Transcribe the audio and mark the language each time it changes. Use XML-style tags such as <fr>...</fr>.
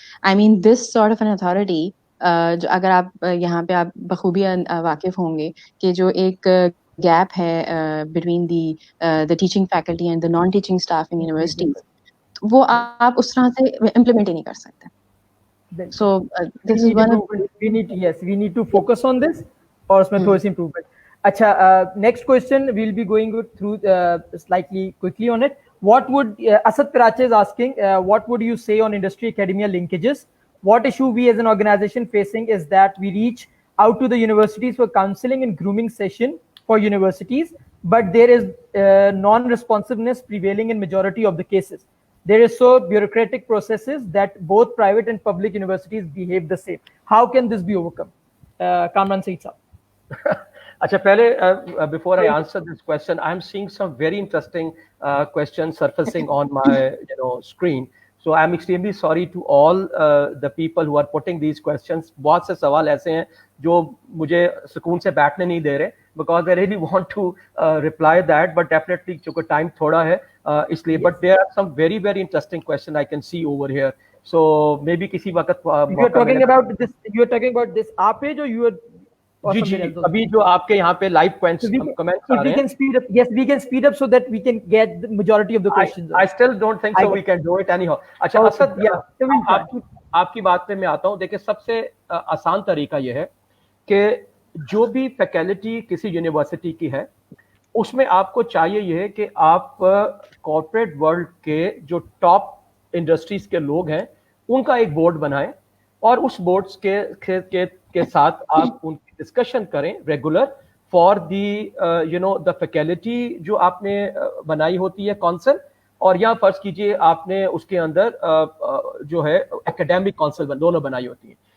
<en>I mean this sort of an authority,</en> <hi>जो अगर आप यहाँ पे आप बखूबी वाकिफ होंगे कि जो एक गैप है</hi> <en>between the teaching faculty and the non teaching staff in universities,</en> <hi>वो आप उस तरह से इम्प्लीमेंट ही नहीं कर सकते.</hi> <en>So this is one of we need to focus on this</en> <hi>और उसमें थोड़ी सी</hi> <en>improvement.</en> <hi>अच्छा,</hi> <en>next question we'll be going through slightly quickly on it. What would Asad Karachi is asking, what would you say on industry academia linkages? What issue we as an organization facing is that we reach out to the universities for counseling and grooming session for universities, but there is non-responsiveness prevailing in majority of the cases. There is so bureaucratic processes that both private and public universities behave the same. How can this be overcome? Kamran Saeed Saab.</en> <hi>अच्छा, पहले</hi> <en>before I answer this question, I'm seeing some very interesting questions surfacing on my screen. So I'm extremely sorry to all the people who are putting these questions.</en> <hi>बहुत से सवाल ऐसे हैं जो मुझे सुकून से बैठने नहीं दे रहे,</hi> <en>because I really want to reply that, but definitely</en> <hi>चूँकि time थोड़ा है इसलिए.</hi> <en>But there are some very very interesting questions I can see over here.</en> <hi>So maybe किसी वक्त</hi> <en>you are talking about this. You are talking about this आप page, or you are?</en> <hi>जी जी, अभी जो आपके यहाँ पे लाइव कमेंट्स आ रहे हैं.</hi> <en>Speed up, yes, we can speed up so that we can get the majority of the questions. I still don't think so. We can do it anyhow.</en> <hi>अच्छा असद, आपकी बात पे मैं आता हूँ. देखिए, सबसे आसान तरीका ये है कि जो भी फैकल्टी किसी यूनिवर्सिटी की है, उसमें आपको चाहिए ये है कि आप कॉर्पोरेट वर्ल्ड के जो टॉप इंडस्ट्रीज के लोग हैं उनका एक बोर्ड बनाएं, और उस बोर्ड्स के साथ आप उनकी डिस्कशन करें regular for the the faculty जो आपने बनाई होती है काउंसिल, और या फर्ज कीजिए आपने उसके अंदर जो है एकेडमिक काउंसिल दोनों बनाई होती है.</hi>